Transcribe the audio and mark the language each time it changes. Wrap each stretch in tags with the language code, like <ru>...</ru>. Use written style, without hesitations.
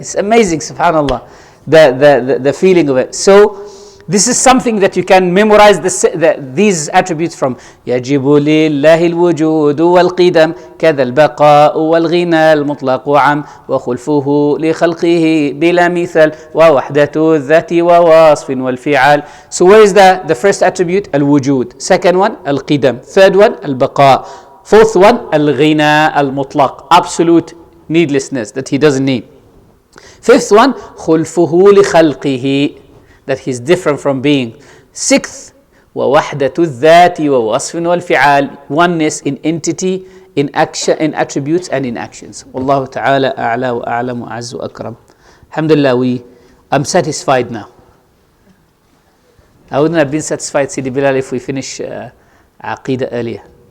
<en>It's amazing, subhanallah, the feeling of it. So this is something that you can memorize these attributes from.</en> <ar>يجب لله الوجود والقدم كذا البقاء والغنى المطلق عم وخلفه لخلقه بلا مثال ووحدة الذات ووصف والفعال.</ar> <en>So where is the first attribute?</en> <ar>الوجود.</ar> <en>Second one</en> <ar>القدم.</ar> <en>Third one</en> <ar>البقاء.</ar> <en>Fourth one</en> <ar>الغنى المطلق,</ar> <en>absolute needlessness that he doesn't need. Fifth one</en> <ar>خلفه لخلقه,</ar> <en>that he's different from being. Sixth,</en> <ar>ووحدة الذات ووصف والفعال,</ar> <en>oneness in entity, in action, in attributes and in actions.</en> <ar>والله تعالى أعلى وأعلم وأعز وأكرم.</ar> <en>Alhamdulillah, I'm satisfied now. I wouldn't have been satisfied, Sidi Bilal, if we finish Aqidah earlier.</en>